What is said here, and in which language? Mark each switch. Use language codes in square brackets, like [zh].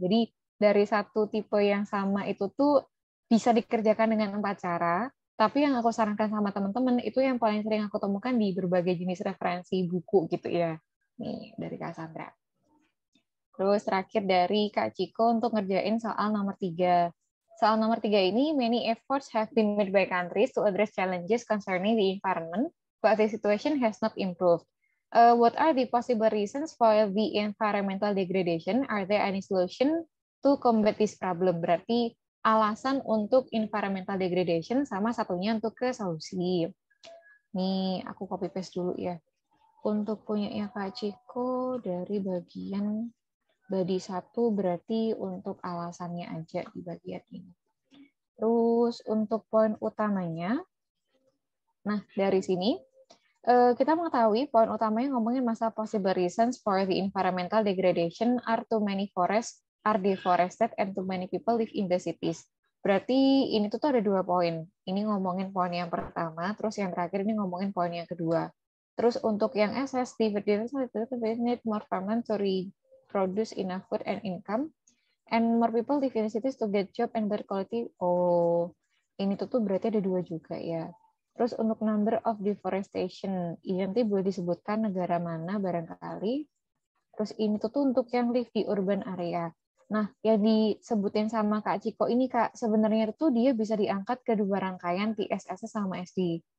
[id] Jadi dari satu tipe yang sama itu tuh bisa dikerjakan dengan 4 cara. Tapi yang aku sarankan sama teman-teman, itu yang paling sering aku temukan di berbagai jenis referensi buku gitu ya. Nih, dari Kak Sandra. Terus terakhir dari Kak Ciko untuk ngerjain soal nomor 3. Soal nomor 3 ini, [en] many efforts have been made by countries to address challenges concerning the environment, but the situation has not improved. What are the possible reasons for the environmental degradation? Are there any solution to combat this problem? [id] Berarti alasan untuk environmental degradation sama satunya untuk ke solusi. Nih, aku copy paste dulu ya. Untuk punyanya Kak Ciko dari bagian body 1 berarti untuk alasannya aja di bagian ini. Terus untuk poin utamanya, nah dari sini kita mengetahui poin utamanya ngomongin masa [en] possible reasons for the environmental degradation are too many forests are deforested and too many people live in the cities. [id] Berarti ini tuh ada 2 poin. Ini ngomongin poin yang pertama, terus yang terakhir ini ngomongin poin yang kedua. Terus untuk yang SS, [en] need more farmland to produce enough food and income, and more people live in cities to get job and better quality. [id] Oh, ini tuh berarti ada 2 juga ya. Terus untuk number of deforestation, ini nanti boleh disebutkan negara mana barangkali. Terus ini tuh untuk yang live di urban area. Nah, yang disebutin sama Kak Ciko ini Kak, sebenarnya itu dia bisa diangkat ke 2 rangkaian TSS sama SD.